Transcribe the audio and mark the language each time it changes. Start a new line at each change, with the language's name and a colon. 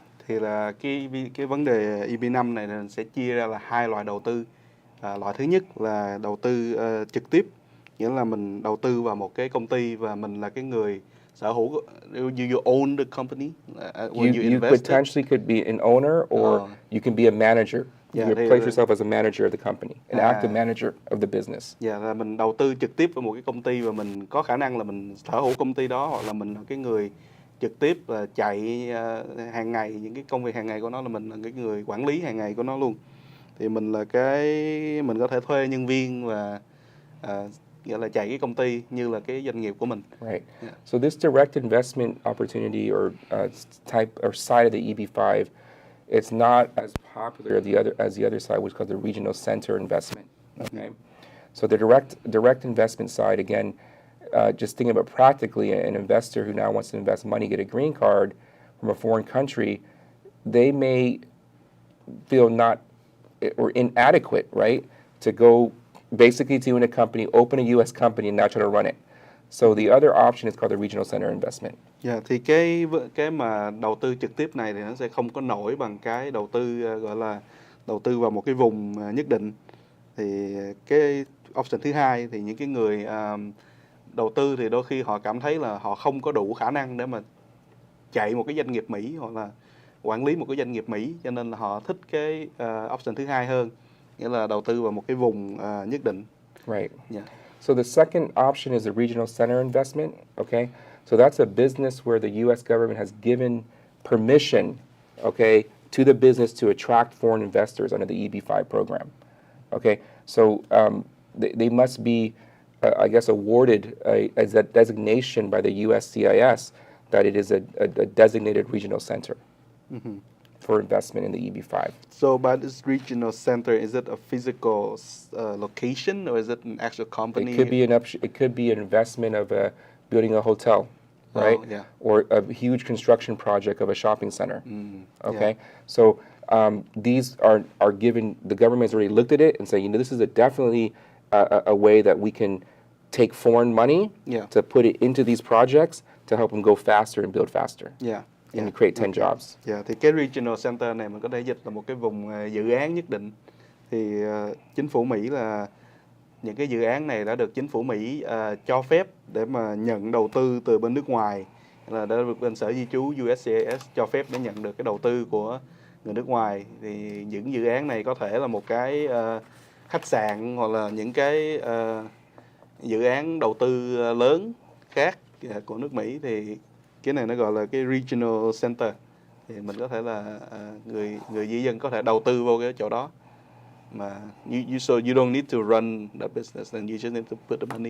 Vietnamese: thì là cái vấn đề EB5 này là sẽ chia ra là hai loại đầu tư. Loại thứ nhất là đầu tư trực tiếp, nghĩa là mình đầu tư vào một cái công ty và mình là cái người sở hữu.
English: You own the company when you invest it. potentially could be an owner or you can be a manager. Yeah, You
Vietnamese: thì-
English: place yourself as a manager of the company, an active manager of the business.
Vietnamese: Dạ, là mình đầu tư trực tiếp vào một cái công ty và mình có khả năng là mình sở hữu công ty đó, hoặc là mình là cái người trực tiếp là chạy hàng ngày, những cái công việc hàng ngày của nó, là mình là cái người quản lý hàng ngày của nó luôn. Thì mình là mình có thể thuê nhân viên và nghĩa là chạy cái công ty như là cái doanh nghiệp của mình.
English: Right. Yeah. So this direct investment opportunity or type or side of the EB5, it's not as popular as the other side, which is called the regional center investment. Okay. So the direct investment side, again, just thinking about practically, an investor who now wants to invest money, get a green card from a foreign country, they may feel not or inadequate, right, to go basically to in a company, open a U.S. company, and now try to run it. So the other option is called the regional center investment.
Vietnamese: Dạ, thì cái mà đầu tư trực tiếp này thì nó sẽ không có nổi bằng cái đầu tư gọi là đầu tư vào một cái vùng nhất định. Thì cái option thứ hai thì những cái người đầu tư thì đôi khi họ cảm thấy là họ không có đủ khả năng để mà chạy một cái doanh nghiệp Mỹ hoặc là quản lý một cái doanh nghiệp Mỹ, cho nên là họ thích cái option thứ hai hơn, nghĩa là đầu tư vào một cái vùng nhất định.
English: Right. Yeah. So the second option is a regional center investment, okay? So that's a business where the U.S. government has given permission, okay, to the business to attract foreign investors under the EB5 program, okay? So they must be, I guess, awarded a designation by the USCIS that it is a designated regional center for investment in the EB5. So by this regional center, is it a physical location or is it an actual company? It could be an investment of building a hotel, right? Oh, yeah. Or a huge construction project of a shopping center. Okay, yeah. so these are given. The government has already looked at it and say, this is definitely a way that we can take foreign money Yeah. to put it into these projects to help them go faster and build faster Yeah. and create 10 jobs.
Vietnamese: Dạ, thì cái regional center này mình có thể dịch là một cái vùng dự án nhất định. Thì chính phủ Mỹ là những cái dự án này đã được chính phủ Mỹ cho phép để mà nhận đầu tư từ bên nước ngoài, là đã được bên Sở Di trú USCIS cho phép để nhận được cái đầu tư của người nước ngoài. Thì những dự án này có thể là một cái khách sạn hoặc là những cái dự án đầu tư lớn khác của nước Mỹ, thì cái này nó gọi là cái regional center. Thì mình có thể là người di dân có thể đầu tư vô cái chỗ đó. Mà
English: so you don't need to run the business, and you just need to put the money.